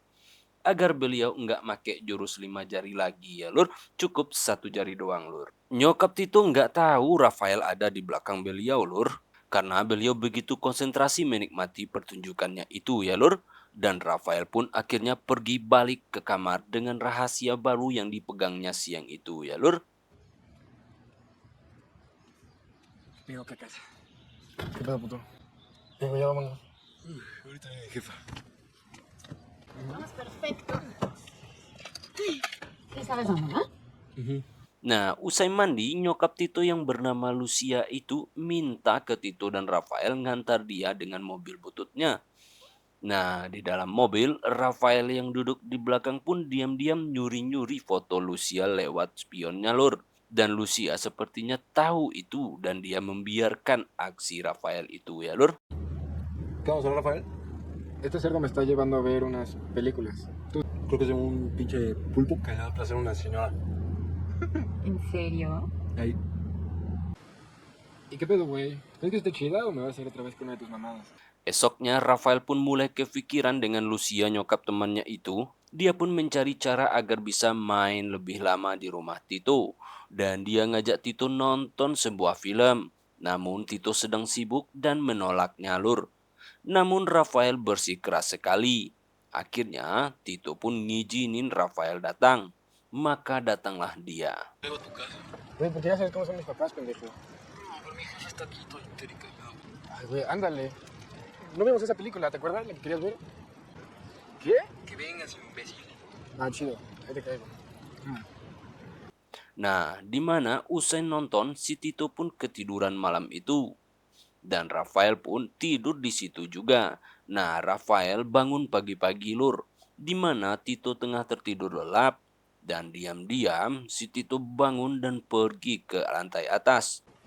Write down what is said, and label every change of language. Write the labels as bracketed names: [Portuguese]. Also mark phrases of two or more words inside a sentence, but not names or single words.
[Indonesian] Agar beliau nggak make jurus 5 jari lagi ya Lur, cukup satu jari doang Lur. Nyokap Tito nggak tahu Rafael ada di belakang beliau Lur, karena beliau begitu konsentrasi menikmati pertunjukannya itu ya Lur. Dan Rafael pun akhirnya pergi balik ke kamar dengan rahasia baru yang dipegangnya siang itu ya Lur. [Spanish] Tengo que casa. ¿Qué pedo, puto? Digo, ya vámonos. Ahorita viene mi jefa. Vamos, perfecto. ¿Qué sabes dónde, no? [Indonesian] Nah, usai mandi, nyokap Tito yang bernama Lucia itu minta ke Tito dan Rafael ngantar dia dengan mobil bututnya. Nah, di dalam mobil, Rafael yang duduk di belakang pun diam-diam nyuri-nyuri foto Lucia lewat spionnya Lur. Dan Lucia sepertinya tahu itu dan dia membiarkan aksi Rafael itu ya Lur. [Spanish] ¿Qué vamos a hablar, Rafael? Este cerdo me está llevando a ver unas películas. Tú creo que es de un pinche pulpo que le da placer a una señora. ¿En serio? Ahí. ¿Y qué pedo, güey? ¿Crees que esté chida o me vas a ir otra vez con una de tus mamadas? [Indonesian] Esoknya Rafael pun mulai kepikiran dengan Lucia nyokap temannya itu. Dia pun mencari cara agar bisa main lebih lama di rumah Tito. Dan dia ngajak Tito nonton sebuah film. Namun Tito sedang sibuk dan menolaknya Lur. Namun Rafael bersikeras sekali. Akhirnya Tito pun ngizinin Rafael datang. Maka datanglah dia. [Spanish] Vengo a tu casa. Güey, porque ya sabes cómo son mis papás, pendejo. No, pero mi jefa está aquí toda histérica. Ay, güey, ándale. No vimos esa película, ¿te acuerdas? La que querías ver. ¿Qué? Que vengas, imbécil. Ah, chido. Ahí te caigo. [Indonesian] Nah, di mana usai nonton si Tito pun ketiduran malam itu. Dan Rafael pun tidur di situ juga. Nah, Rafael bangun pagi-pagi Lur, di mana Tito tengah tertidur lelap. Dan diam-diam si Tito bangun dan pergi ke lantai atas.